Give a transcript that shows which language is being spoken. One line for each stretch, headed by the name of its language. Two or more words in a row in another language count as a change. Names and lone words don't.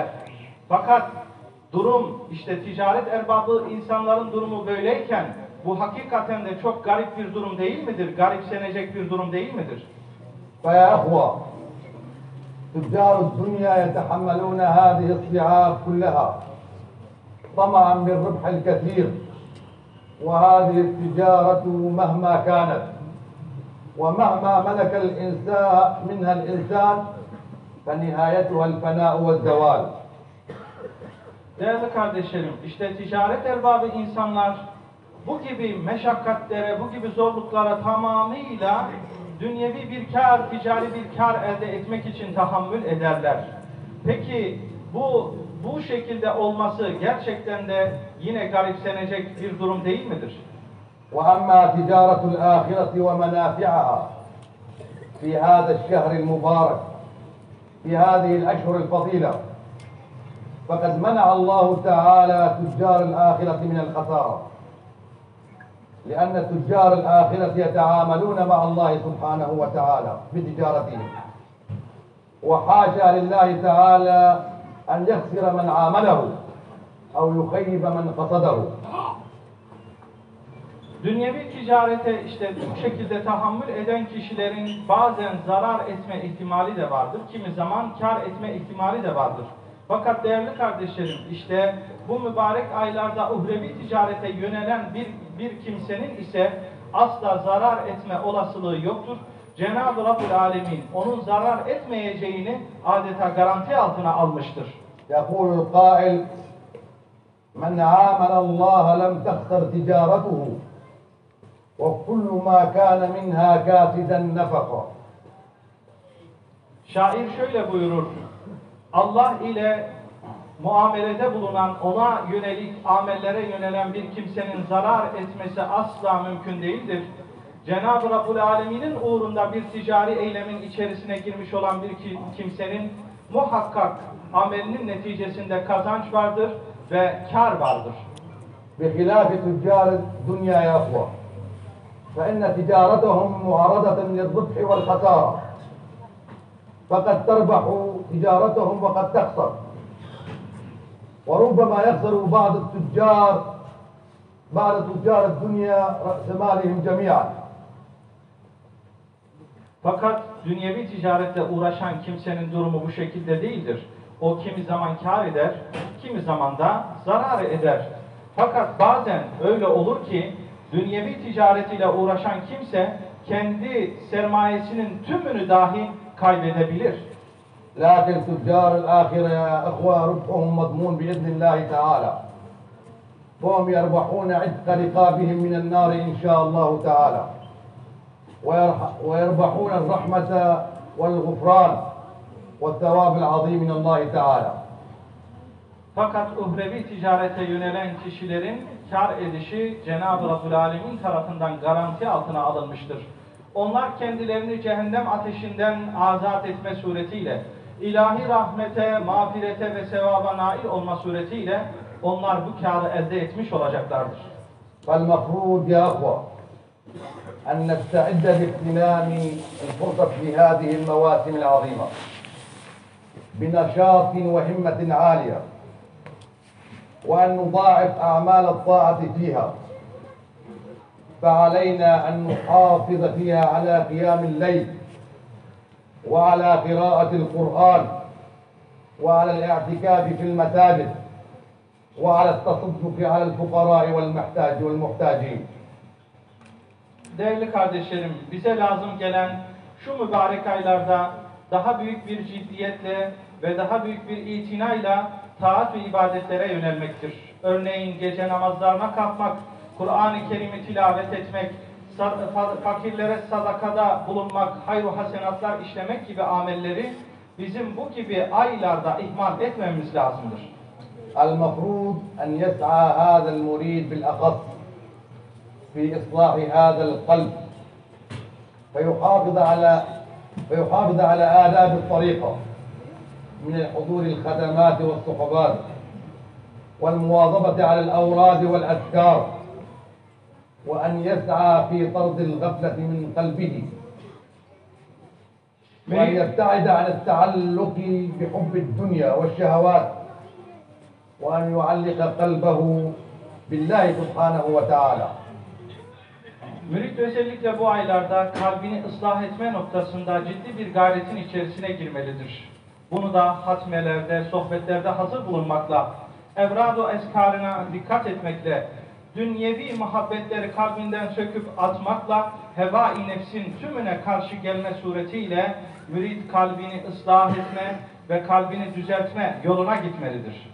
Turkish: Fakat durum, işte ticaret erbabı insanların durumu böyleyken bu hakikaten de çok garip bir durum değil midir? Garipsenecek bir durum değil midir?
Arabic: فيا أخوة تجار الدنيا يتحملون هذه الصعاب كلها طمعا بالربح الكثير وهذه التجارة مهما كانت ومهما ملك الإنسان منها الإنسان فنهايتها الفناء والزوال.
Turkish: Değerli kardeşlerim, işte ticaret erbabı insanlar bu gibi meşakkatlere, bu gibi zorluklara tamamıyla dünyevi bir kar, ticari bir kar elde etmek için tahammül ederler. Peki bu şekilde olması gerçekten de yine garipsenecek bir durum değil midir?
Arabic: وأما تجارة الآخرة ومنافعها في هذا الشهر المبارك في هذه الأشهر الفضيلة فقد منع الله تعالى تجار الآخرة من الخسارة لأن تجار الآخرة يتعاملون مع الله سبحانه وتعالى بتجارتهم وحاشا لله تعالى أن يخسر من عامله أو يخيب من قصده.
Turkish: Dünyevi ticarete işte bu şekilde tahammül eden kişilerin bazen zarar etme ihtimali de vardır. Kimi zaman kar etme ihtimali de vardır. Fakat değerli kardeşlerim, işte bu mübarek aylarda uhrevi ticarete yönelen bir kimsenin ise asla zarar etme olasılığı yoktur. Cenab-ı Rabbül Alemin onun zarar etmeyeceğini adeta garanti altına almıştır.
Arabic: يقول القائل من عامل الله لم تخسر تجارته وكل ما كان منها كاسدا نفقا.
Turkish: Şair şöyle buyurur: Allah ile muamelede bulunan, ona yönelik amellere yönelen bir kimsenin zarar etmesi asla mümkün değildir. Cenab-ı Rabbul Alemin'in uğrunda bir ticari eylemin içerisine girmiş olan bir kimsenin muhakkak amelinin neticesinde kazanç vardır ve kar vardır.
Arabic: بخلاف تجار الدنيا يا أخوة فإن تجارتهم معرضة للربح والخسارة فقد تربح تجارتهم وقد تخسر وربما يخسر بعض تجار الدنيا رأس مالهم جميعا.
Turkish: Fakat dünyevi ticaretle uğraşan kimsenin durumu bu şekilde değildir. O kimi zaman kar eder, kimi zaman da zarar eder. Fakat bazen öyle olur ki dünyevi ticaretiyle uğraşan kimse kendi sermayesinin tümünü dahi kaybedebilir.
Arabic: لكن تجار الآخرة يا أخوة ربحهم مضمون بإذن الله تعالى فهم يربحون عتق رقابهم من النار إن شاء الله تعالى ويربحون الرحمة والغفران والثواب العظيم من الله تعالى.
Turkish: Fakat uhrevi ticarete yönelen kişilerin kar edişi Cenab-ı Rabbül Alemin tarafından garanti altına alınmıştır. Onlar kendilerini cehennem ateşinden azat etme suretiyle, ilahi rahmete, mağfirete ve sevaba nail olma suretiyle onlar bu kârı elde etmiş olacaklardır.
Arabic: فالمفروض يا أخوة أن نستعد لاغتنام الفرصة في هذه المواسم العظيمة بنشاط وهمة عالية وأن نضاعف أعمال الطاعة فيها فعلينا أن نحافظ فيها على قيام الليل وعلى قراءة القرآن وعلى الاعتكاف في المساجد وعلى التصدق على الفقراء والمحتاجين.
Turkish: Değerli kardeşlerim, bize lazım gelen şu mübarek aylarda daha büyük bir ciddiyetle ve daha büyük bir itinayla taat ve ibadetlere yönelmektir. Örneğin gece namazlarına kalkmak, Kur'an-ı Kerim'i tilavet etmek, fakirlere sadakada bulunmak, hayru hasenatlar işlemek gibi amelleri bizim bu gibi aylarda ihmal etmemiz lazımdır.
Arabic: المفروض أن يسعى هذا المريد بالأخص في إصلاح هذا القلب فيحافظ على آداب الطريقة من الحضور الخدمات والصحبات والمواظبة على الأوراد والأذكار وأن يسعى في طرد الغفلة من قلبه وأن يبتعد عن التعلق بحب الدنيا والشهوات وأن يعلق قلبه بالله سبحانه وتعالى.
Turkish: Mürit özellikle bu aylarda kalbini ıslah etme noktasında ciddi bir gayretin içerisine girmelidir. Bunu da hatmelerde, sohbetlerde hazır bulunmakla, evrad-ı eskarına dikkat etmekle, dünyevi muhabbetleri kalbinden söküp atmakla, heva-i nefsin tümüne karşı gelme suretiyle mürit kalbini ıslah etme ve kalbini düzeltme yoluna gitmelidir.